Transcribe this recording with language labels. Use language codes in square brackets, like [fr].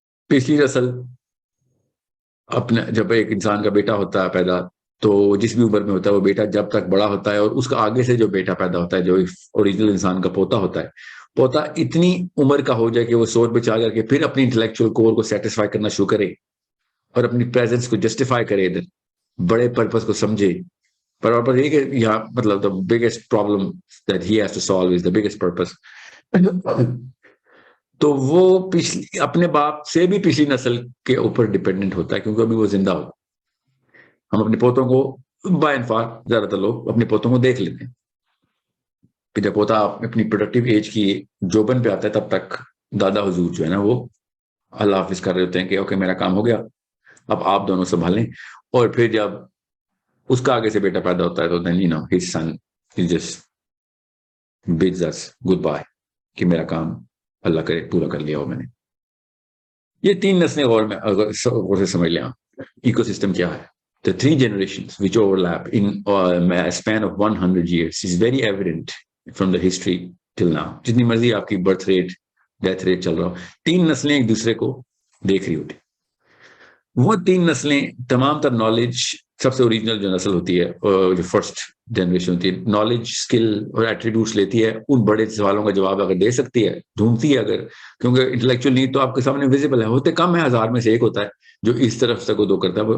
[ur] پچھلی نسل اپنا, جب ایک انسان کا بیٹا ہوتا ہے پیدا, تو جس بھی عمر میں ہوتا ہے وہ بیٹا جب تک بڑا ہوتا ہے, اور اس کا آگے سے جو بیٹا پیدا ہوتا ہے جو اوریجنل انسان کا پوتا ہوتا ہے, پوتا اتنی عمر کا ہو جائے کہ وہ سوچ بچا کر کے پھر اپنی انٹلیکچوئل کور کو سیٹسفائی کرنا شروع کرے, اور اپنی پریزنس کو جسٹیفائی کرے, ادھر بڑے پرپس کو سمجھے. پر یہ کہ یہاں مطلب [en] the biggest problem that he has to solve is the biggest purpose. [ur] تو وہ اپنے باپ سے بھی پچھلی نسل کے اوپر ڈیپینڈنٹ ہوتا ہے, کیونکہ ابھی وہ زندہ ہوتا. ہم اپنے پوتوں کو بائی انفاق زیادہ تر لوگ اپنے پوتوں کو دیکھ لیتے ہیں کہ جب پوتا اپنی پروڈکٹیو ایج کی جوبن پہ آتا ہے, تب تک دادا حضور جو ہے نا وہ اللہ حافظ کر رہے ہوتے ہیں کہ اوکے میرا کام ہو گیا, اب آپ دونوں سنبھالیں. اور پھر جب اس کا آگے سے بیٹا پیدا ہوتا ہے تو [en] then you know his son he just bids us goodbye [ur] کہ میرا کام اللہ کرے پورا کر لیا ہو میں نے. یہ 3 نسلیں غور سے سمجھ لیں آپ ایکو سسٹم کیا ہے. [en] The 3 generations which overlap in a span of 100 years is very evident from the history till now. [ur] جتنی مرضی آپ کی برتھ ریٹ ڈیتھ ریٹ چل رہا ہو, 3 نسلیں ایک دوسرے کو دیکھ رہی ہوتی. وہ 3 نسلیں تمام تر نالج, سب سے اوریجنل جو نسل ہوتی ہے جو فرسٹ جنریشن ہوتی ہے, نالج اسکل اور ایٹریبیوٹس لیتی ہے, ان بڑے سوالوں کا جواب اگر دے سکتی ہے, ڈھونڈتی ہے اگر, کیونکہ انٹلیکچوئل نیڈ تو آپ کے سامنے ویزیبل ہے, ہوتے کم ہے, 1000 میں سے ایک ہوتا ہے جو اس طرف سے کو دو کرتا ہے.